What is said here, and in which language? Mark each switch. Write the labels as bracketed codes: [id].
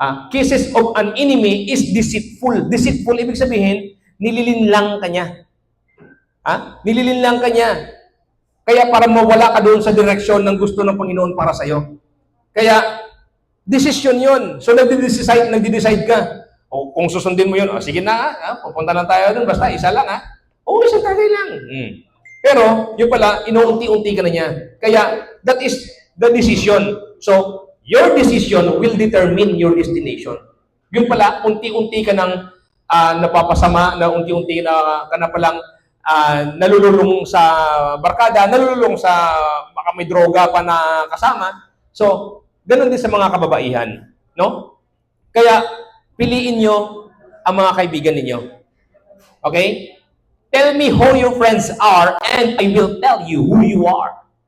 [en] Kisses of an enemy is deceitful. [tl] Deceitful, ibig sabihin, nililinlang ka niya. Nililinlang ka niya. Kaya para mawala ka doon sa direksyon ng gusto ng Panginoon para sa'yo. Kaya, decision yun. So, nagdi-decide ka. O, kung susundin mo yun, o, sige na, pupunta lang tayo doon, basta isa lang, o, isang tagay lang. Pero, yun pala, inuunti-unti ka na niya. [en] Kaya, that is the decision. So, your decision will determine your destination. [tl] Yun pala, unti-unti ka nang napapasama, na unti-unti na ka na palang nalululong sa barkada, nalululong sa baka may droga pa na kasama. So, ganun din sa mga kababaihan. No? Kaya, piliin nyo ang mga kaibigan ninyo. Okay? [en] Tell me who your friends are and I will tell you who you are.